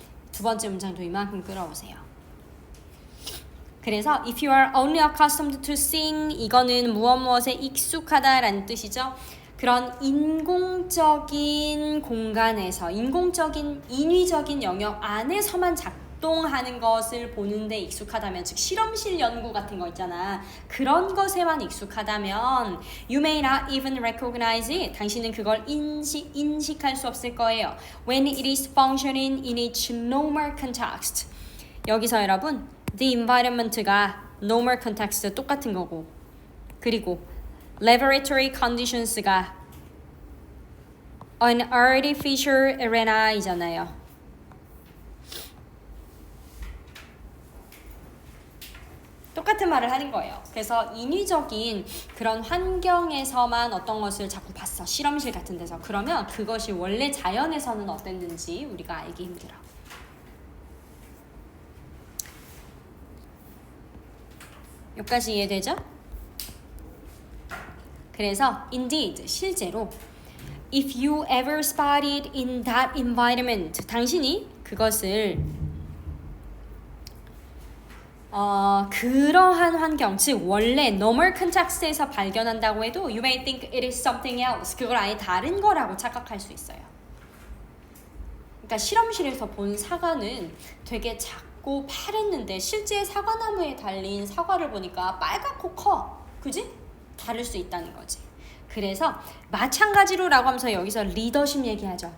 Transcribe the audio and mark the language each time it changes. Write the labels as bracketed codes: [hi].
[ko] 두 번째 문장도 이만큼 끌어오세요. 그래서 [en] if you are only accustomed to seeing, [ko] 이거는 무엇에 익숙하다라는 뜻이죠. 그런 인공적인 공간에서, 인위적인 영역 안에서만 작동하는 것을 보는데 익숙하다면, 즉 실험실 연구 같은 거 있잖아. 그런 것에만 익숙하다면 [en] you may not even recognize it. [ko] 당신은 그걸 인식할 수 없을 거예요. [en] When it is functioning in its normal context. [ko] 여기서 여러분 the environment가 normal context 똑같은 거고, 그리고 laboratory conditions가 an artificial arena이잖아요. 똑같은 말을 하는 거예요. 그래서 인위적인 그런 환경에서만 어떤 것을 자꾸 봤어. 실험실 같은 데서. 그러면 그것이 원래 자연에서는 어땠는지 우리가 알기 힘들어. 여기까지 이해되죠? 그래서 indeed, 실제로 [en] if you ever spotted in that environment, [ko] 당신이 그것을 그러한 환경, 즉 원래 normal context에서 발견한다고 해도 [en] you may think it is something else. [ko] 그걸 아예 다른 거라고 착각할 수 있어요. 그러니까 실험실에서 본 사과는 되게 작고 파랬는데 실제 사과나무에 달린 사과를 보니까 빨갛고 커. 그지? 다를 수 있다는 거지. 그래서 마찬가지로라고 하면서 여기서 리더십 얘기하죠.